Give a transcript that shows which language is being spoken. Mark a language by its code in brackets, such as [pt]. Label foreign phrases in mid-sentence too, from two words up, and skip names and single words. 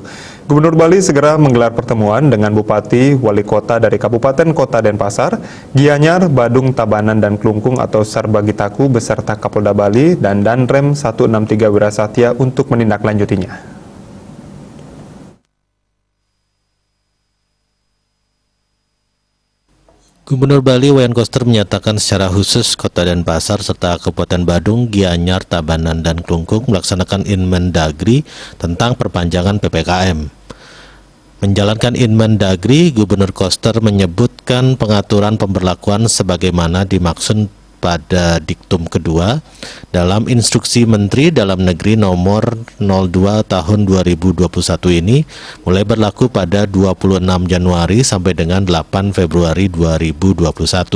[id] Gubernur Bali segera menggelar pertemuan dengan Bupati, Wali Kota dari Kabupaten Kota Denpasar, Gianyar, Badung, Tabanan, dan Klungkung atau Sarbagitaku beserta Kapolda Bali dan Danrem 163 Wirasatya untuk menindaklanjutinya. Gubernur Bali Wayan Koster menyatakan secara khusus Kota Denpasar serta Kabupaten Badung, Gianyar, Tabanan, dan Klungkung melaksanakan Inmendagri tentang perpanjangan PPKM. Menjalankan Inmendagri, Gubernur Koster menyebutkan pengaturan pemberlakuan sebagaimana dimaksud pada diktum kedua dalam Instruksi Menteri Dalam Negeri nomor 02 tahun 2021 ini mulai berlaku pada 26 Januari sampai dengan 8 Februari 2021.